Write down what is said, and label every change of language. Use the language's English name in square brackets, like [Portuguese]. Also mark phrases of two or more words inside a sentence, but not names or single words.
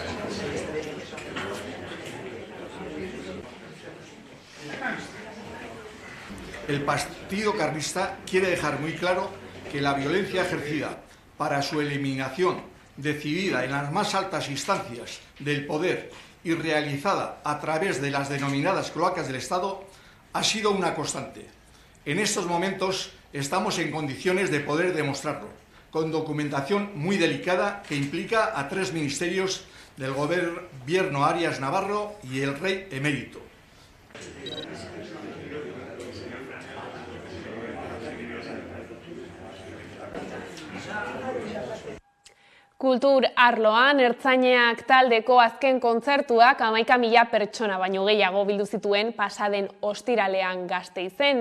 [Spanish] El Partido Carlista quiere dejar muy claro que la violencia ejercida para su eliminación, decidida en las más altas instancias del poder y realizada a través de las denominadas cloacas del Estado, ha sido una constante. En estos momentos estamos en condiciones de poder demostrarlo, con documentación muy delicada que implica a 3 ministerios del gobierno Arias Navarro y el rey emérito. [Basque] Kultur arloan, ertzainak taldeko azken kontzertuak 11.000 pertsona baino gehiago bildu zituen pasaden ostiralean Gasteizen.